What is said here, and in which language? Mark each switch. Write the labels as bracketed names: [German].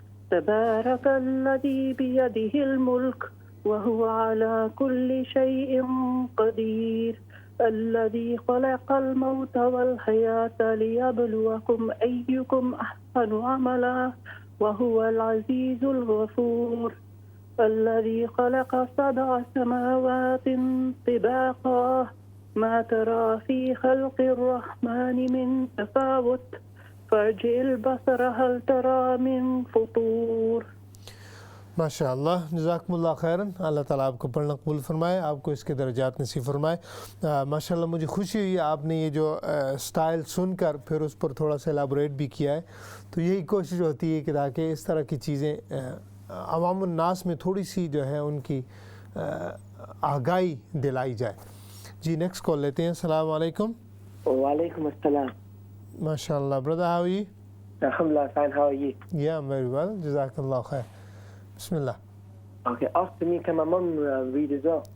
[Arabic] تبارک الذی بیدہ الملک وهو على كل شيء قدير الذي خلق الموت والحياة ليبلوكم أيكم أحسن عملا وهو العزيز الغفور الذي خلق 7 سماوات طباقا ما ترى في خلق الرحمن من تفاوت فارجع البصر هل ترى من فطور. [Urdu] ماشاء اللہ، جزاکم اللہ خیراً. اللہ تعالیٰ آپ کو پڑھنا قبول فرمائے، آپ کو اس کے درجات نصیب فرمائے. ماشاء اللہ مجھے خوشی ہوئی آپ نے یہ جو سٹائل سن کر پھر اس پر تھوڑا سا ایلیبوریٹ بھی کیا ہے. تو یہی کوشش ہوتی ہے کہ تاکہ اس طرح کی چیزیں عوام الناس میں تھوڑی سی جو ہے ان کی آگاہی دلائی جائے. جی نیکسٹ کال لیتے ہیں. السلام علیکم. وعلیکم السلام. [English] ماشاء اللہ brother, how are you? Alhamdulillah, fine. How are you? Yeah, I'm very well. Jazakallah khair. Bismillah. Okay, after me can my mum read as well?